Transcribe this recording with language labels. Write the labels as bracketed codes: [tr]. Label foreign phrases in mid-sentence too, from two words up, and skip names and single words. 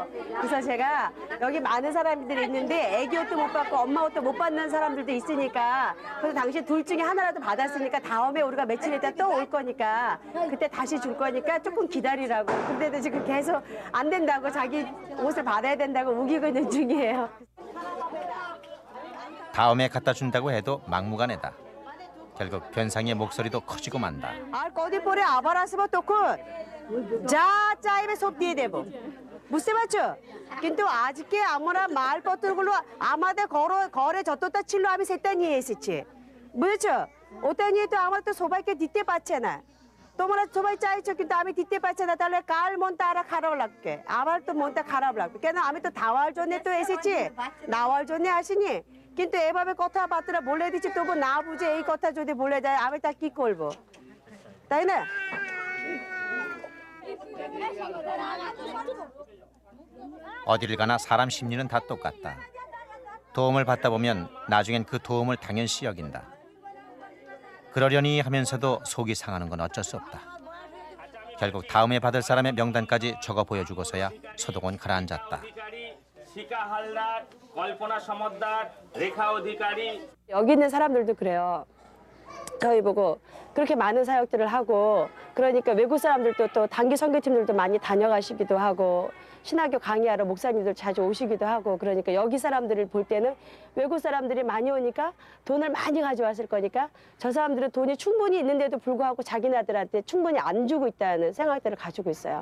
[ko] 그래서 제가 여기 많은 사람들이 있는데 아기 옷도 못 받고 엄마 옷도 못 받는 사람들도 있으니까 그래서 당신 둘 중에 하나라도 받았으니까 다음에 우리가 며칠 있다 또 올 거니까 그때 다시 줄 거니까 조금 기다리라고. 근데도 지금 계속 안 된다고 자기 옷을 받아야 된다고 우기고 있는 중이에요. 다음에 갖다 준다고 해도 막무가내다. 결국 변상희의 목소리도 커지고 만다. [bn] আর কদিন পরে আবার আসবো তখন যা চাইবে সব দিয়ে দেব বুঝতে পারছো কিন্তু আজকে আমরা মালপত্রগুলো আমাদের ঘরে যতটা ছিল আমি সেটা নিয়ে এসেছি বুঝেছো ওটা নিয়ে তো আমার তো সবাইকে দিতে পারছে না তোমরা সবাই চাইছো কিন্তু আমি দিতে পারছি না তাহলে কার মনটা আরো খারাপ লাগবে আমার তো মনটা খারাপ লাগবে কেন আমি তো খাওয়ার জন্য তো এসেছি নেওয়ার জন্য আসিনি কিন্তু এভাবে কথাবার্তা বলে দিচ্ছি তবু না বুঝে এই কথা যদি বলে যায় আমি তা কি করব তাই না [ko] 어디를 가나 사람 심리는 다 똑같다. 도움을 받다 보면 나중엔 그 도움을 당연시 여긴다. 그러려니 하면서도 속이 상하는 건 어쩔 수 없다. 결국 다음에 받을 사람의 명단까지 적어 보여주고서야 소동은 가라앉았다. শিকা হালদার, কল্পনা সমদ্দার, রেখা অধিকারী 여기 있는 사람들도 그래요 저희 보고 그렇게 많은 사역들을 하고 그러니까 외국 사람들도 또 단기 선교팀들도 많이 다녀가시기도 하고 신학교 강의하러 목사님들 자주 오시기도 하고 그러니까 여기 사람들을 볼 때는 외국 사람들이 많이 오니까 돈을 많이 가져왔을 거니까 저 사람들은 돈이 충분히 있는데도 불구하고 자기네들한테 충분히 안 주고 있다는 생각들을 가지고 있어요.